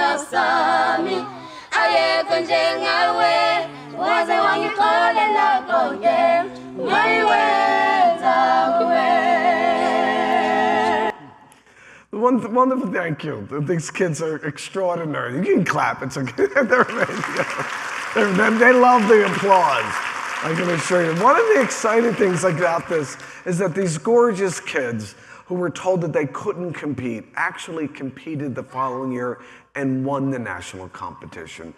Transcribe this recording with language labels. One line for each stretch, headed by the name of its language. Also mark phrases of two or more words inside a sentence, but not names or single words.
Zulu: sami ayekho njengawe waze wangixolela konke wayiwenza kuwe.
English: Wonderful, thank you. These kids are extraordinary. You can clap, it's okay. They're amazing. They love the applause, I can assure you. One of the exciting things about this is that these gorgeous kids who were told that they couldn't compete actually competed the following year and won the national competition.